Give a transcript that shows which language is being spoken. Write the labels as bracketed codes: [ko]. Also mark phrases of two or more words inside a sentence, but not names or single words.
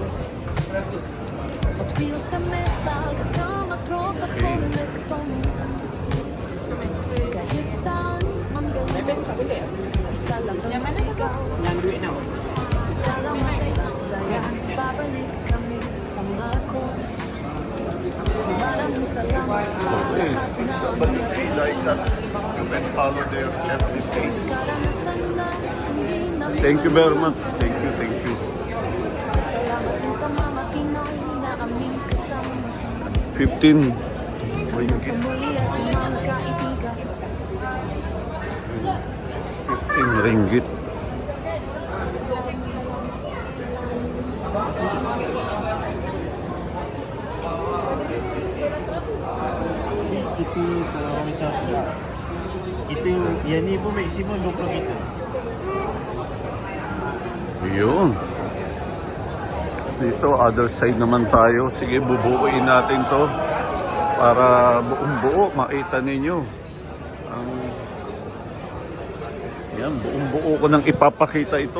[tl] Hot Wheels sa mesa, kasama tropa kolektong. Kahit saan man gawin, isa lang ang sigaw. Salamat sa saya, babalik kami, pangako. Maraming salamat sa [en] Yes, WP Diecast. You can follow their FB page. [tl] karanasan na hindi na [en] Thank you very much. Thank you, thank you. [tl] salamat din sa mga Pinoy na aming kasama. [ms] 15 [tl] Hanggang sa [ms] ringgit. [tl] muli at mga kaibigan. [ms] 15 ringgit. Itu kalau macam itu yang ni pun maksimum 20 meter. [tl] Yun. So dito, [en] other side [tl] naman tayo. Sige, bubuuin natin to para buong buo makita ninyo. Yan, buong buo ko nang ipapakita ito.